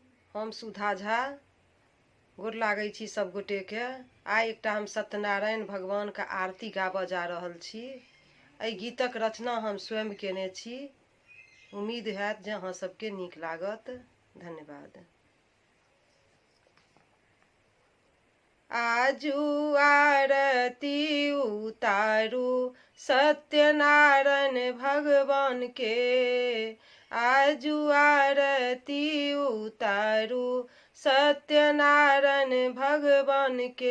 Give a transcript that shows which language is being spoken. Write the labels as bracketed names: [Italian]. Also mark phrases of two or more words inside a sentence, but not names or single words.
[Maithili] हम सुधा झा गोर लागै छी सब गोटे के। आइ एकटा हम सत्यनारायण भगवान के आरती गाबऽ जा रहल छी। एहि गीतक रचना हम स्वयं केने छी। उम्मीद हैत जे अहाँ सबके नीक लागत। धन्यवाद। आजू आरती उतारू सत्यनारायण भगवान के। आजू आरती उतारू सत्यनारायण भगवान के।